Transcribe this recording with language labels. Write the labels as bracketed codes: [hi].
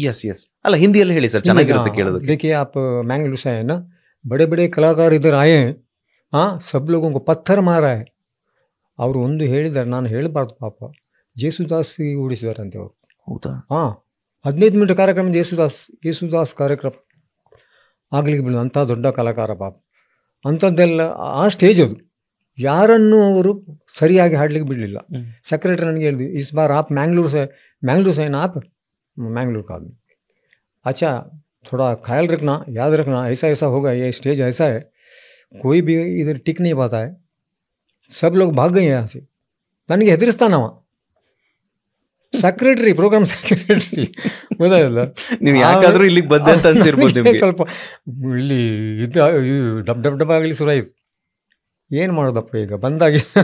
[kn] S ಅಲ್ಲ, ಹಿಂದಿಯಲ್ಲಿ ಹೇಳಿ ಸರ್, ಚೆನ್ನಾಗಿರುತ್ತೆ ಕೇಳೋದು. [hi] देखिए आप मैंगलोर से है ना, बड़े बड़े कलाकार इधर आए हैं, हाँ सब लोगों को पत्थर मारा है. [kn] ಅವರು ಒಂದು ಹೇಳಿದ್ದಾರೆ, ನಾನು ಹೇಳಬಾರ್ದು ಪಾಪ, ಜೇಸುದಾಸ್ ಓಡಿಸಿದಾರಂತೆ ಅವರು. ಹೌದಾ? ಹಾಂ, 15 ಮಿನಿಟ್ ಕಾರ್ಯಕ್ರಮ ಯೇಸುದಾಸ್ ಕಾರ್ಯಕ್ರಮ ಆಗ್ಲಿಕ್ಕೆ ಬಿಡೋದು. ಅಂಥ ದೊಡ್ಡ ಕಲಾಕಾರ ಪಾಪ. ಅಂಥದ್ದೆಲ್ಲ ಆ ಸ್ಟೇಜ್ ಅದು. ಯಾರನ್ನು ಅವರು ಸರಿಯಾಗಿ ಹಾಡ್ಲಿಕ್ಕೆ ಬಿಡಲಿಲ್ಲ. ಸೆಕ್ರೆಟರಿ ನನಗೆ ಹೇಳಿದ್ವಿ, [hi] ಇಸ್ ಬಾರ್ ಆಪ್ मैंगलोर से ना आप मैंगलोर का आदमी, अच्छा थोड़ा ख्याल रखना, याद रखना, ऐसा होगा, ये स्टेज ऐसा है, कोई भी इधर टिक नहीं पाता है, सब लोग भाग गए यहाँ से. [kn] ನನಗೆ ಹೆದರಿಸ್ತಾನವ ಸೆಕ್ರೆಟರಿ, ಪ್ರೋಗ್ರಾಮ್ ಸೆಕ್ರೆಟರಿ. ಗೊತ್ತಾಗಲ್ಲ, ನೀವು ಯಾಕಾದ್ರೂ ಇಲ್ಲಿಗೆ ಬಂದೆ ಅಂತ ಅನ್ಸಿರ್ಬೋದು ನಿಮಗೆ. ಸ್ವಲ್ಪ ಇಲ್ಲಿ ಇದು ಡಬ್ ಆಗಲಿ ಶುರು ಆಯಿತು. ಏನು ಮಾಡೋದಪ್ಪ ಈಗ ಬಂದಾಗಿ.